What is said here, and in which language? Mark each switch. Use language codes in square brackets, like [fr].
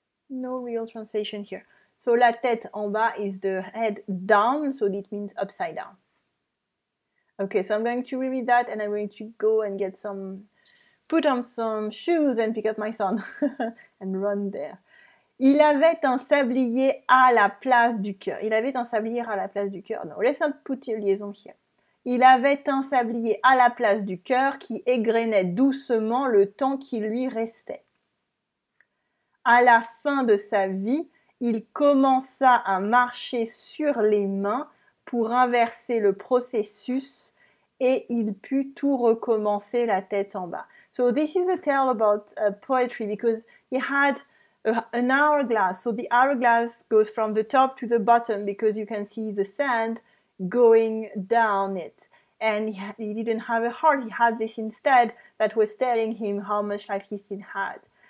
[en] No real translation here. So [fr] la tête en bas [en] is the head down, so it means upside down. Okay, so I'm going to reread that and I'm going to go and put on some shoes and pick up my son and run there. [fr] Il avait un sablier à la place du cœur. Il avait un sablier à la place du cœur. [en] No, let's not put a liaison here. [fr] Il avait un sablier à la place du cœur qui égrenait doucement le temps qui lui restait. À la fin de sa vie, il commença à marcher sur les mains pour inverser le processus et il put tout recommencer la tête en bas. [en] So this is a tale about poetry because he had an hourglass. So the hourglass goes from the top to the bottom because you can see the sand going down it. And he didn't have a heart. He had this instead that was telling him how much life he still had.